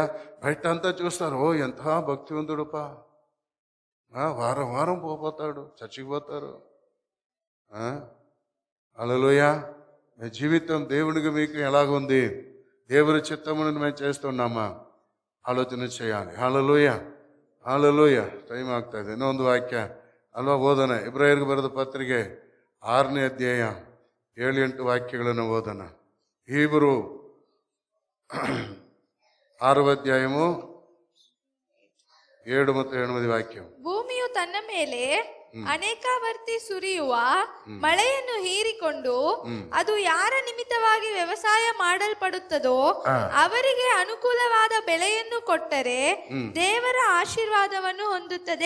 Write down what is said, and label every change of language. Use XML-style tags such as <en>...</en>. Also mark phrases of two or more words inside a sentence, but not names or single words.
<te>బయట అంతా చూస్తారు, ఓ ఎంత భక్తివంతుడుపా, వారం వారం పోతాడు, చర్చికి పోతారు. హల్లెలూయా. మీ జీవితం దేవునికి మీకు ఎలాగుంది? దేవుని చిత్తమును మేము చేస్తున్నామా? ఆలోచన చేయాలి. హల్లెలూయా, హల్లెలూయా.</te> <kn>ಟೈಮ್ ಆಗ್ತಾ ಇದೆ. ಇನ್ನೊಂದು ವಾಕ್ಯ ಅಲ್ವಾ ಓದೋಣ. ಇಬ್ರಾಯರಿಗೆ ಬರೆದ ಪತ್ರಿಕೆ 6ನೇ ಅಧ್ಯಾಯ 7-8 ವಾಕ್ಯಗಳನ್ನು ಓದೋಣ. ಹೀಬ್ರೂ</kn> <te>6వ అధ్యాయము</te> <kn>7 ಮತ್ತು 8 ವಾಕ್ಯ. ಭೂಮಿಯು ತನ್ನ ಮೇಲೆ ಅನೇಕಾವರ್ತಿ ಸುರಿಯುವ ಮಳೆಯನ್ನು ಹೀರಿಕೊಂಡು ಅದು ಯಾರ ನಿಮಿತ್ತವಾಗಿ ವ್ಯವಸಾಯ ಮಾಡಲ್ಪಡುತ್ತದೋ ಅವರಿಗೆ ಅನುಕೂಲವಾದ ಬೆಳೆಯನ್ನು ಕೊಟ್ಟರೆ ದೇವರ ಆಶೀರ್ವಾದವನ್ನು ಹೊಂದುತ್ತದೆ.</kn>